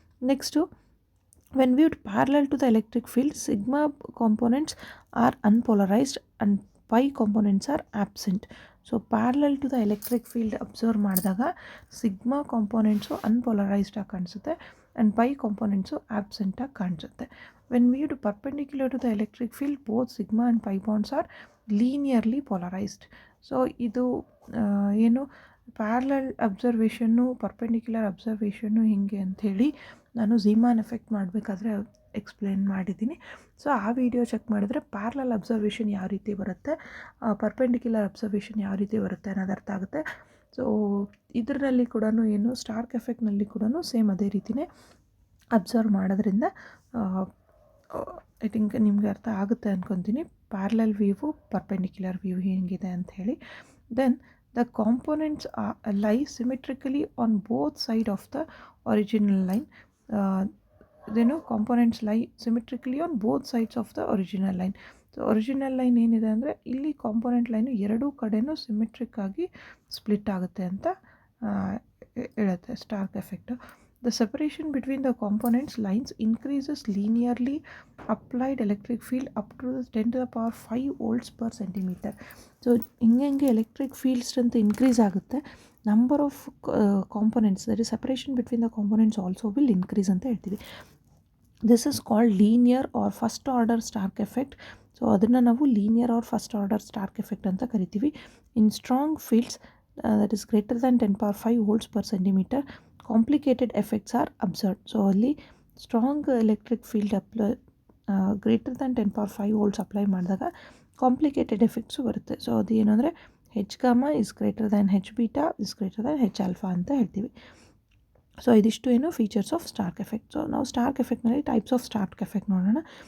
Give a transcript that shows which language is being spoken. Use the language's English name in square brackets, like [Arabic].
[English] Next, when viewed parallel to the electric field, sigma components are unpolarized and pi components are absent. [Kannada] So parallel to the electric field observe ಮಾಡಿದಾಗ sigma ಕಾಂಪೋನೆಂಟ್ಸು unpolarised ಆಗಿ ಕಾಣಿಸುತ್ತೆ and pi ಕಾಂಪೋನೆಂಟ್ಸು ಆಬ್ಸೆಂಟಾಗಿ ಕಾಣಿಸುತ್ತೆ. [English] When viewed perpendicular to the electric field, both sigma and pi bonds are linearly polarized. [Kannada] So ಇದು ಏನು parallel ಅಬ್ಸರ್ವೇಷನ್ನು perpendicular ಅಬ್ಸರ್ವೇಷನ್ನು ಹಿಂಗೆ ಅಂಥೇಳಿ ನಾನು ಝೀಮಾನ್ effect ಮಾಡಬೇಕಾದ್ರೆ ಎಕ್ಸ್ಪ್ಲೇನ್ ಮಾಡಿದ್ದೀನಿ. ಸೊ ಆ ವಿಡಿಯೋ ಚೆಕ್ ಮಾಡಿದ್ರೆ ಪ್ಯಾರಲಲ್ ಅಬ್ಸರ್ವೇಷನ್ ಯಾವ ರೀತಿ ಬರುತ್ತೆ, ಪರ್ಪೆಂಡಿಕ್ಯುಲರ್ ಅಬ್ಸರ್ವೇಷನ್ ಯಾವ ರೀತಿ ಬರುತ್ತೆ ಅನ್ನೋದು ಅರ್ಥ ಆಗುತ್ತೆ. ಸೊ ಇದರಲ್ಲಿ ಕೂಡ ಏನು ಸ್ಟಾರ್ಕ್ ಎಫೆಕ್ಟ್ನಲ್ಲಿ ಕೂಡ ಸೇಮ್ ಅದೇ ರೀತಿಯೇ ಅಬ್ಸರ್ವ್ ಮಾಡೋದ್ರಿಂದ [English] I think [Kannada] ನಿಮಗೆ ಅರ್ಥ ಆಗುತ್ತೆ ಅಂದ್ಕೊತೀನಿ, ಪ್ಯಾರಲಲ್ ವ್ಯೂವು ಪರ್ಪೆಂಡಿಕ್ಯುಲರ್ ವ್ಯೂ ಹೇಗಿದೆ ಅಂತ ಹೇಳಿ. [English] Then the components lie symmetrically on both side of the original line. ಇದೇನು components lie symmetrically on both sides of the original line. [Kannada] So original line ಏನಿದೆ ಅಂದರೆ ಇಲ್ಲಿ ಕಾಂಪೋನೆಂಟ್ ಲೈನು ಎರಡೂ ಕಡೆಯೂ ಸಿಮೆಟ್ರಿಕ್ ಆಗಿ ಸ್ಪ್ಲಿಟ್ ಆಗುತ್ತೆ ಅಂತ ಹೇಳುತ್ತೆ Starc effect. [English] The separation between the components lines increases linearly applied electric field up to 10 to the power 5 volts per centimeter. So ಹಿಂಗೆ electric field strength increase ಆಗುತ್ತೆ, number of components, that is separation between the components also will increase [Kannada] ಅಂತ ಹೇಳ್ತೀವಿ. [English] This is called linear or first order stark effect. [Kannada] So ಅದನ್ನು ನಾವು [English] linear or first order stark effect [Kannada] ಅಂತ ಕರಿತೀವಿ. [English] In strong fields that is greater than 10 power 5 volts per centimeter, complicated effects are observed. [Kannada] So ಅಲ್ಲಿ strong electric field greater than 10 power 5 volts apply ಮಾಡಿದಾಗ complicated effects ಬರುತ್ತೆ. So ಅದು ಏನು ಅಂದರೆ [English] H gamma is greater than H beta is greater than H alpha [Kannada] ಅಂತ ಹೇಳ್ತೀವಿ. So ಇದಿಷ್ಟು ಏನು features of Starc effect. So ನಾವು Starc ಎಫೆಕ್ಟ್ನಲ್ಲಿ types of Starc effect ನೋಡೋಣ.